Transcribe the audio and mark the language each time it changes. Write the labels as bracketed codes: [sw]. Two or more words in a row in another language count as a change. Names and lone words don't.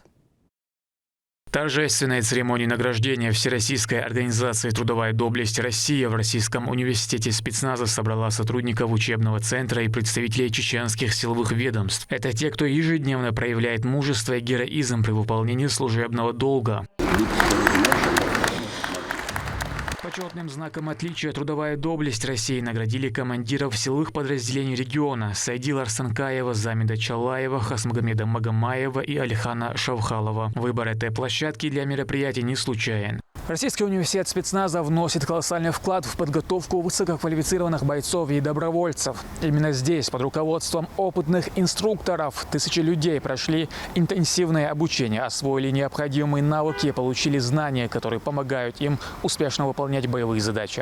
[ru] Торжественная церемония награждения Всероссийской организации «Трудовая доблесть России» в Российском университете спецназа собрала сотрудников учебного центра и представителей чеченских силовых ведомств. Это те, кто ежедневно проявляет мужество и героизм при выполнении служебного долга. Почетным знаком отличия «Трудовая доблесть России» наградили командиров силовых подразделений региона Сайдила Арсанкаева, Замида Чалаева, Хасмагомеда Магомаева и Алихана Шавхалова. Выбор этой площадки для мероприятий не случайен. Российский университет спецназа вносит колоссальный вклад в подготовку высококвалифицированных бойцов и добровольцев. Именно здесь, под руководством опытных инструкторов, тысячи людей прошли интенсивное обучение, освоили необходимые навыки, получили знания, которые помогают им успешно выполнять боевые задачи.